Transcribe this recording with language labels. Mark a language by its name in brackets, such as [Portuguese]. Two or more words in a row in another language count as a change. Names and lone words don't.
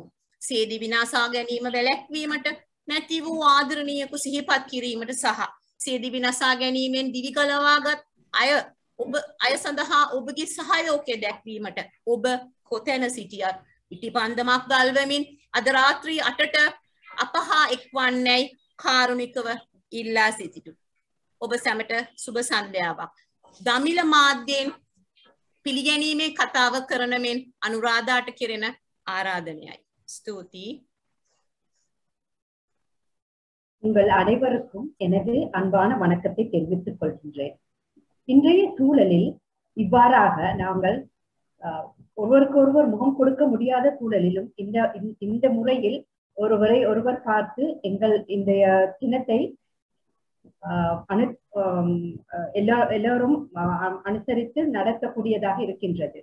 [Sinhala] සියදිවි විනාසා ගැනීම වැළැක්වීමට නැති වූ ආදරණීයකු සිහිපත් කිරීමට සහ සියදිවි නසා ගැනීමෙන් දිවි ගලවාගත් අය සඳහා ඔබගේ සහයෝගය දැක්වීමට ඔබ කොතැන සිටියත් ඉටිපන්දමක් දල්වමින් අද රාත්‍රී 8ට අප හා එක්වන්නේයි කාරුණිකව ඉල්ලා සිටිමු. ඔබ සැමට සුබ සන්ධ්‍යාවක්. දමිළ මාධ්‍යයෙන් පිළිගැනීමේ කතාව කරන මෙන් අනුරාධාට කෙරෙන ආරාධනයයි. ஸ்தூதி. [Tamil] உங்கள் அனைவருக்கும் எனது அன்பான வணக்கத்தை தெரிவித்துக் கொள்கின்றேன். இன்றைய சூழலில் இவ்வாறாக நாங்கள் ஒருவருக்கொருவர் முகம் கொடுக்க முடியாத சூழலிலும் இந்த முறையில் ஒருவரை ஒருவர் பார்த்து எங்கள் இந்த தினத்தை எல்லாரும் அனுசரித்து நடத்தக்கூடியதாக இருக்கின்றது.